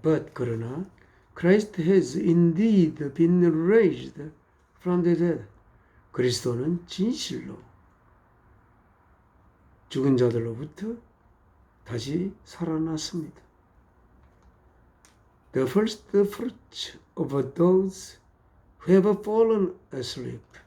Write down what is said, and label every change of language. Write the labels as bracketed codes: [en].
[en] But [ko] 그러나 [en] Christ has indeed been raised from the dead. [ko] 그리스도는 진실로 죽은 자들로부터 다시 살아났습니다. [en] The first fruits of those who have fallen asleep.